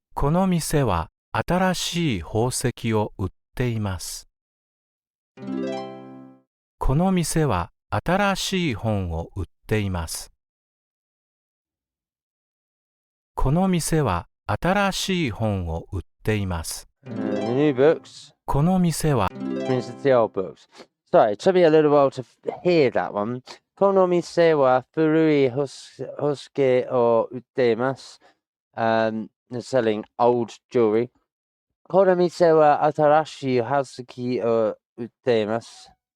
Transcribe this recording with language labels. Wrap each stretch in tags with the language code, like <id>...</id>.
<ja>この店は新しい宝石を売っています。この店は新しい本を売っています。この店は新しい本を売っています。</ja> <en>New books</en> <ja>この店は</ja> <en>means it's the old books. Sorry, it took me a little while to hear that one.</en> <ja>この店は古いホスケを売っています。</ja> <en>They're selling old jewelry.</en> <ja>この店は新しい宝石を売っています。</ja>